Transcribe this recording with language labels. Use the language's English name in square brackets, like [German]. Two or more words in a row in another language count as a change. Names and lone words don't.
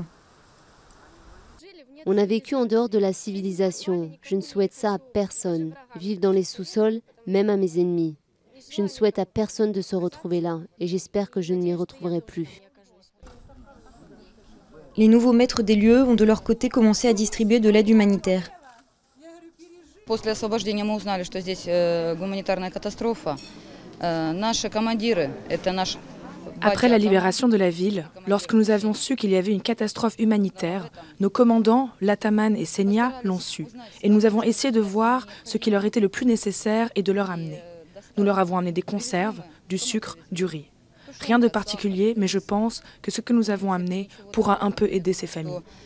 [French] On a vécu en dehors de la civilisation. Je ne souhaite ça à personne. Vivre dans les sous-sols, même à mes ennemis. Je ne souhaite à personne de se retrouver là, et j'espère que je ne m'y retrouverai plus. Les nouveaux maîtres des lieux ont de leur côté commencé à distribuer de l'aide humanitaire. [Russian] После освобождения мы узнали, что здесь гуманитарная катастрофа. Наши командиры, это наш... [French] Après la libération de la ville, lorsque nous avons su qu'il y avait une catastrophe humanitaire, nos commandants, Lataman et Senia, l'ont su. Et nous avons essayé de voir ce qui leur était le plus nécessaire et de leur amener. Nous leur avons amené des conserves, du sucre, du riz. Rien de particulier, mais je pense que ce que nous avons amené pourra un peu aider ces familles.